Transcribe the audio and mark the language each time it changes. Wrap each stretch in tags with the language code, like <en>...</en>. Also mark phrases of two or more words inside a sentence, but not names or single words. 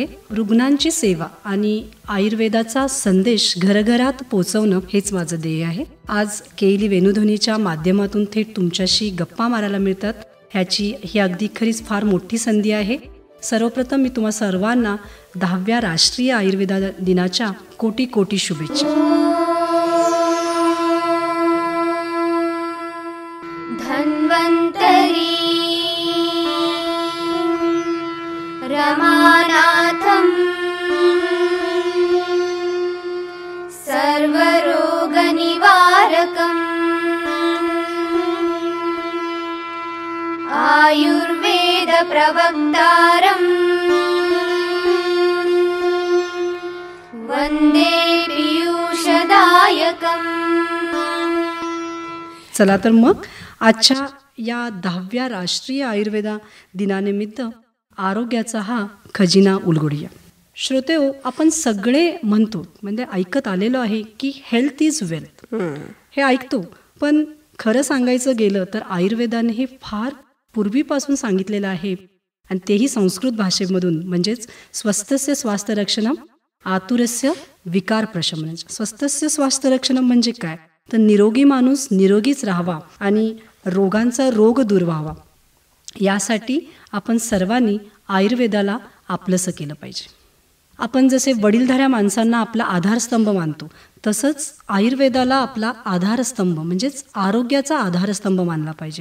<mr>रुग्णांची सेवा आणि आयुर्वेदाचा संदेश घरघरात पोहोचवणं हेच माझं ध्येय आहे. आज KLE वेणुध्वनीच्या माध्यमातून थेट तुमच्याशी गप्पा मारायला मिळतात ही अगदी खरीच फार मोठी संधी आहे. सर्वप्रथम मी तुम्हा सर्वांना 10व्या राष्ट्रीय आयुर्वेदा दिनाच्या कोटी कोटी शुभेच्छा.</mr> <sa>धन्वन्तरी रमानाथं सर्वरोगनिवारकम् आयुर्वेद प्रवक्तारम् वन्दे पीयूषदायकम्.</sa> <mr>चला तर मग आजच्या या 10व्या राष्ट्रीय आयुर्वेदा दिनानिमित्त आरोग्याचा हा खजिना उलगडूया. श्रोते हो, आपण सगळे म्हणतो, म्हणजे ऐकत आलेलो आहे की</mr> <en>health is wealth.</en> <mr>हे ऐकतो, पण खरं सांगायचं गेलं तर आयुर्वेदाने हे फार पूर्वीपासून सांगितलेलं आहे आणि तेही संस्कृत भाषेमधून, म्हणजेच</mr> <sa>स्वस्थस्य स्वास्थ्य रक्षणम आतुरस्य विकार प्रशमन. स्वस्थस्य स्वास्थ्य रक्षणम</sa> <mr>म्हणजे काय, तर निरोगी माणूस निरोगीच राहावा आणि रोगांचा रोग दूर व्हावा, यासाठी आपण सर्वांनी आयुर्वेदाला आपलंसं केलं पाहिजे. आपण जसे वडीलधाऱ्या माणसांना आपला आधारस्तंभ मानतो, तसंच आयुर्वेदाला आपला आधारस्तंभ म्हणजेच आरोग्याचा आधारस्तंभ मानला पाहिजे.</mr>